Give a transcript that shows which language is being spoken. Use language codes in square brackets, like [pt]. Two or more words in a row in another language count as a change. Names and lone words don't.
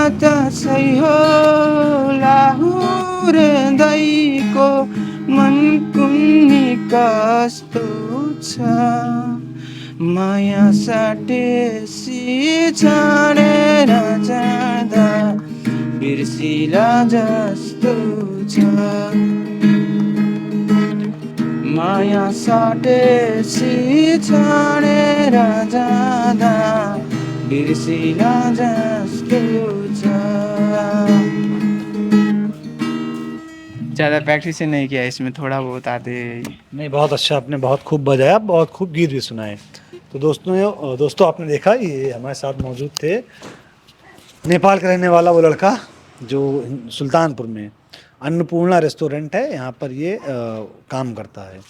[ne] त सही हो लाहुर गईको, मन कुन्नी कस्तो छ, माया साटेसी छाडेर जाँदा बिर्सिला जस्तो छ, माया साटेसी छाडेर जाँदा बिर्सिला जस्तो छ। [hi] ज़्यादा प्रैक्टिस नहीं किया इसमें, थोड़ा बहुत आते। नहीं, बहुत अच्छा, आपने बहुत खूब बजाया, बहुत खूब गीत भी सुनाए। तो दोस्तों आपने देखा, ये हमारे साथ मौजूद थे नेपाल का रहने वाला वो लड़का जो सुल्तानपुर में अन्नपूर्णा रेस्टोरेंट है, यहाँ पर ये काम करता है।